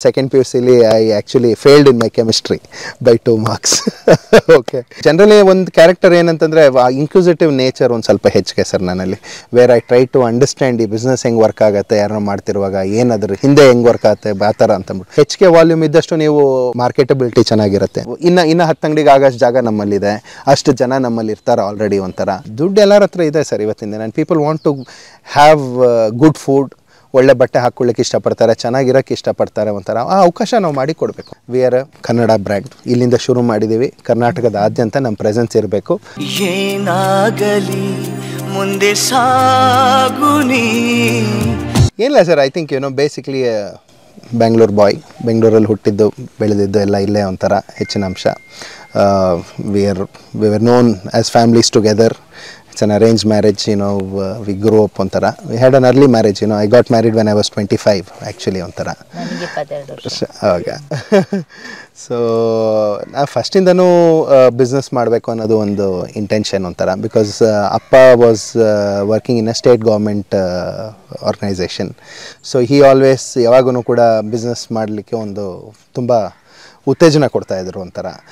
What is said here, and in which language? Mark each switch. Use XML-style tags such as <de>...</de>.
<en>Second PUC I actually failed in my chemistry by 2 marks. Okay.</en> <kn>Generally ಒಂದು character ಏನಂತಂದರೆ ಇನ್ಕ್ಯೂಸಿಟಿವ್ nature ಒಂದು ಸ್ವಲ್ಪ ಹೆಚ್ಚಿಗೆ ಸರ್ ನನ್ನಲ್ಲಿ.</kn> <en>where I try to understand</en> <kn>ಈ ಬಿಸ್ನೆಸ್ ಹೆಂಗೆ ವರ್ಕ್ ಆಗುತ್ತೆ, ಯಾರೋ ಮಾಡ್ತಿರುವಾಗ ಏನಾದರೂ ಹಿಂದೆ ಹೆಂಗೆ ವರ್ಕ್ ಆಗುತ್ತೆ ಆ ಥರ ಅಂತಂದ್ಬಿಟ್ಟು. ಹೆಚ್ಚಿಗೆ ವಾಲ್ಯೂಮ್ ಇದ್ದಷ್ಟು ನೀವು ಮಾರ್ಕೆಟಬಿಲಿಟಿ ಚೆನ್ನಾಗಿರುತ್ತೆ. ಇನ್ನು 10 ಅಂಗಡಿಗೆ ಆಗಷ್ಟು ಜಾಗ ನಮ್ಮಲ್ಲಿದೆ, ಅಷ್ಟು ಜನ ನಮ್ಮಲ್ಲಿ ಇರ್ತಾರೆ ಆಲ್ರೆಡಿ. ಒಂಥರ ದುಡ್ಡು ಎಲ್ಲರ ಹತ್ರ ಇದೆ ಸರ್ ಇವತ್ತಿನ ದಿನ.</kn> <en>and people want to have good food,</en> <kn>ಒಳ್ಳೆ ಬಟ್ಟೆ ಹಾಕ್ಕೊಳ್ಳಿಕ್ಕೆ ಇಷ್ಟಪಡ್ತಾರೆ, ಚೆನ್ನಾಗಿರೋಕ್ಕೆ ಇಷ್ಟಪಡ್ತಾರೆ. ಒಂಥರ ಆ ಅವಕಾಶ ನಾವು ಮಾಡಿ ಕೊಡಬೇಕು.</kn> <en>we are Kannada brand,</en> <kn>ಇಲ್ಲಿಂದ ಶುರು ಮಾಡಿದ್ದೀವಿ. ಕರ್ನಾಟಕದಾದ್ಯಂತ ನಮ್ಮ ಪ್ರೆಸೆನ್ಸ್ ಇರಬೇಕು. ಏನಾಗಲಿ ಮುಂದೆ ಸಾಗುನಿ ಏನಿಲ್ಲ sir,</kn> <en>I think basically Bangalore boy,</en> <kn>ಬೆಂಗಳೂರಲ್ಲಿ ಹುಟ್ಟಿದ್ದು ಬೆಳೆದಿದ್ದು ಎಲ್ಲ ಇಲ್ಲೇ ಒಂಥರ ಹೆಚ್ಚಿನ ಅಂಶ.</kn> <en>We are known as families together. It's an arranged marriage, we grew up onthara. We had an early marriage, I got married when I was 25 actually onthara.</en> <kn>Nanige 12 ವರ್ಷ. Okay. So first indanu business ಮಾಡಬೇಕು ಅನ್ನೋದು ಒಂದು intention ಒಂಥರ.</kn> <en>Because ಅಪ್ಪ was working in a state government organisation. So he always</en> <kn>ಯಾವಾಗೂ ಕೂಡ business ಮಾಡಲಿಕ್ಕೆ ಒಂದು ತುಂಬ ಉತ್ತೇಜನ ಕೊಡ್ತಾಯಿದ್ರು ಒಂಥರ.</kn>